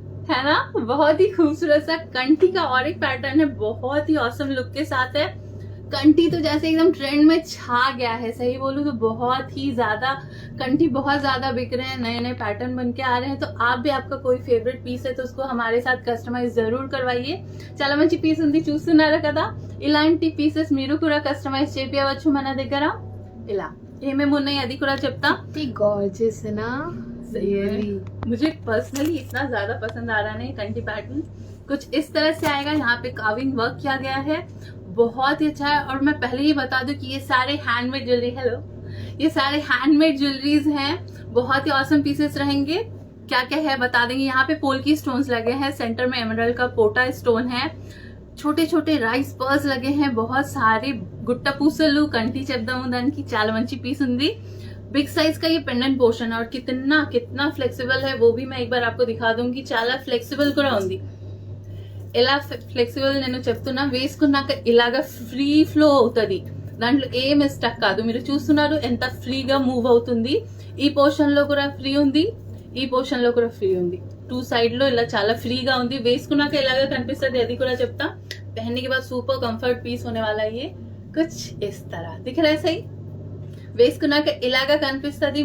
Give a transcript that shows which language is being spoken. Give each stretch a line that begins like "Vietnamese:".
Hindi: है ना, बहुत ही खूबसूरत सा कंठी का और एक पैटर्न है. बहुत ही औसम लुक के साथ है. कंठी तो जैसे एकदम ट्रेंड में छा गया है. सही बोलूं तो बहुत ही ज्यादा कंठी बहुत ज्यादा बिक रहे हैं. नए नए पैटर्न बन के आ रहे हैं. तो आप भी, आपका कोई फेवरेट पीस है तो उसको हमारे साथ कस्टमाइज जरूर करवाइए.
Telugu: చాలా మంచి పీస్ ఉంది. చూస్తున్నారు కదా, ఇలాంటి పీసెస్ మీరు కూడా కస్టమైజ్ చేపియవచ్చు మన దగ్గర. ఇలా ఏమేమి ఉన్నాయి అది కూడా చెప్తా.
Hindi: Gorgeous है ना.
English: Really?
Hindi: मुझे पर्सनली इतना ज्यादा पसंद आ रहा है कंठी पैटर्न. कुछ इस तरह से आएगा. यहाँ पे काविंग वर्क किया गया है. बहुत ही अच्छा है. और मैं पहले ही बता दूं कि ये सारे हैंडमेड ज्वेलरी, हेलो, ये सारे हैंडमेड ज्वेलरीज हैं. बहुत ही ऑसम पीसेस रहेंगे. क्या क्या है बता देंगे. यहाँ पे पोल्की स्टोन्स लगे हैं. सेंटर में एमरल्ड का पोटा स्टोन है. छोटे छोटे राइस पर्ल्स लगे हैं. बहुत सारे गुट्टा पूसलू कंठी
Telugu: చెప్దాము దానికి. చాలా మంచి పీస్ ఉంది.
Hindi: बिग साइज का ये पेंडेंट पोर्शन है और कितना कितना फ्लेक्सिबल है वो भी मैं एक बार आपको दिखा दूंगी.
Telugu: చాలా ఫ్లెక్సిబుల్ కూడా ఉంది. ఎలా ఫ్లెక్సిబుల్ నేను చెప్తున్నా, వేసుకున్నాక ఇలాగా ఫ్రీ ఫ్లో అవుతుంది. దాంట్లో ఏం స్టక్ కాదు. మీరు చూస్తున్నారు ఎంత ఫ్రీగా మూవ్ అవుతుంది. ఈ పోర్షన్ లో కూడా ఫ్రీ ఉంది, ఈ పోర్షన్ లో కూడా ఫ్రీ ఉంది. 2 साइड లో ఇలా చాలా ఫ్రీగా ఉంది. వేసుకున్నాక ఇలాగా కనిపిస్తుంది అది కూడా చెప్తా.
Hindi: पहनने के बाद सुपर कंफर्ट पीस होने वाला है ये. कुछ इस तरह दिख रहा है.
Telugu: सही వేసుకున్నాక ఇలాగా కనిపిస్తుంది.